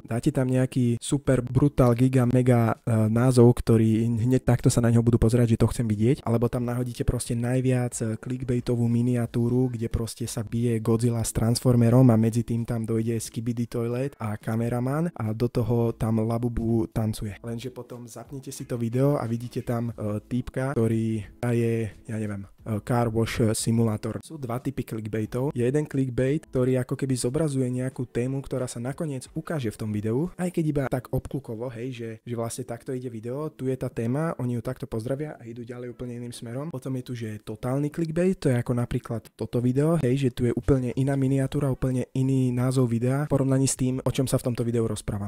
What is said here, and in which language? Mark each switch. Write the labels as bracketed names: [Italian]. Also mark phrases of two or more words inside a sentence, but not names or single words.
[Slovak] Dáte tam nejaký super brutál giga mega názov, ktorý hneď takto sa na ňo budú pozerať, že to chcem vidieť, alebo tam nahodíte proste najviac clickbaitovú miniatúru, kde proste sa bije Godzilla s Transformerom a medzi tým tam dojde Skibidi Toilet a kameraman a do toho tam Labubu tancuje. Lenže potom zapnite si to video a vidíte tam týpka, ktorý je, ja neviem, [English] car wash simulator. [Slovak] Sú dva typy clickbaitov. Je jeden clickbait, ktorý ako keby zobrazuje nejakú tému, ktorá sa nakoniec ukáže v tom videu, aj keď iba tak obklukovo, hej, že vlastne takto ide video, tu je tá téma, oni ju takto pozdravia a idú ďalej úplne iným smerom. Potom je tu, že totálny clickbait, to je ako napríklad toto video, hej, že tu je úplne iná miniatúra, úplne iný názov videa v porovnaní s tým, o čom sa v tomto videu rozprávam.